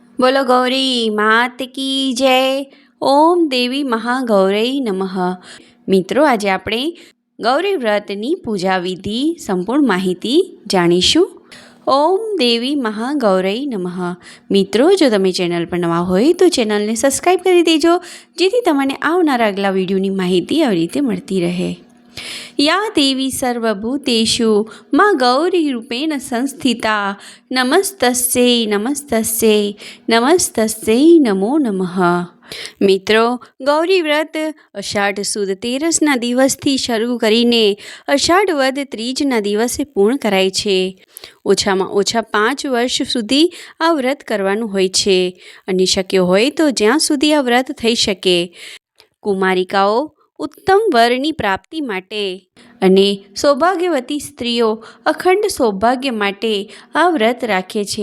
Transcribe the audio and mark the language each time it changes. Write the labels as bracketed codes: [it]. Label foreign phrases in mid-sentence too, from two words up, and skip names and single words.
[hi] बोलो गौरी मात की जय। [sa] ओम देवी महागौरी नमः। [hi] मित्रों, आज [gu] આપણે ગૌરી વ્રતની પૂજા વિધિ સંપૂર્ણ માહિતી જાણીશું। [sa] ઓમ દેવી મહાગૌરી નમઃ। [gu] મિત્રો, જો તમે ચેનલ પર નવા હોય તો ચેનલને સબસ્ક્રાઈબ કરી દેજો, જેથી તમને આવનારા આગલા વિડીયોની માહિતી આવી રીતે મળતી રહે। [sa] या देवी सर्वभूतेषु माँ गौरी रूपेण संस्थिता नमस्तस्यै नमस्तस्यै नमस्तस्यै नमो नमः। [gu] મિત્રોં, ગૌરી વ્રત અષાઢ સુદ 13 દિવસથી શરૂ કરીને અષાઢ વદ 3 દિવસે પૂર્ણ કરાય છે। ઓછામાં ઓછા 5 વર્ષ સુધી આ વ્રત કરવાનું હોય છે અને શક્ય હોય તો જ્યાં સુધી આ વ્રત થઈ શકે। કુમારિકાઓ ઉત્તમ વરની પ્રાપ્તિ માટે અને સૌભાગ્યવતી સ્ત્રીઓ અખંડ સૌભાગ્ય માટે આ વ્રત રાખે છે।